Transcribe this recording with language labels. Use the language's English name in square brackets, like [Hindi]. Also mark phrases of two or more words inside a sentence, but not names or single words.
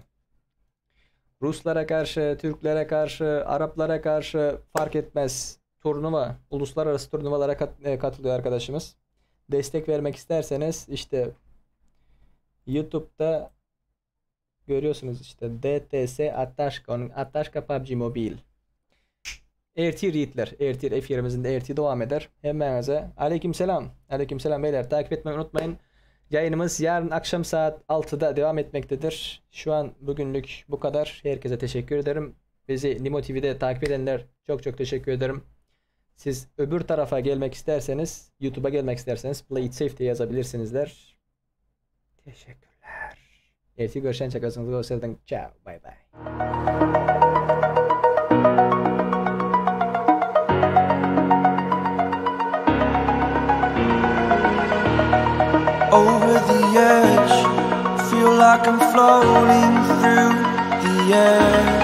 [Turkish] Ruslara karşı, Türklere karşı, Araplara karşı fark etmez. Turnuva, uluslararası turnuvalara katılıyor arkadaşımız. Destek vermek isterseniz işte YouTube'da görüyorsunuz işte DTS Аташка, onun Аташка PUBG Mobile. Ertir yiğitler, Ertir F20'imizin de Ertir devam eder. Hemen aleykümselam beyler, takip etmeyi unutmayın. Yayınımız yarın akşam saat 6'da devam etmektedir. Şu an bugünlük bu kadar. Herkese teşekkür ederim. Bizi Nimo TV'de takip edenler çok teşekkür ederim. Siz öbür tarafa gelmek isterseniz, YouTube'a gelmek isterseniz Play It Safe diye yazabilirsinizler. Teşekkürler. Ertir görüşen çakasınızı gösterdim. [English] Ciao, bye bye. Over the edge, feel like I'm floating through the air.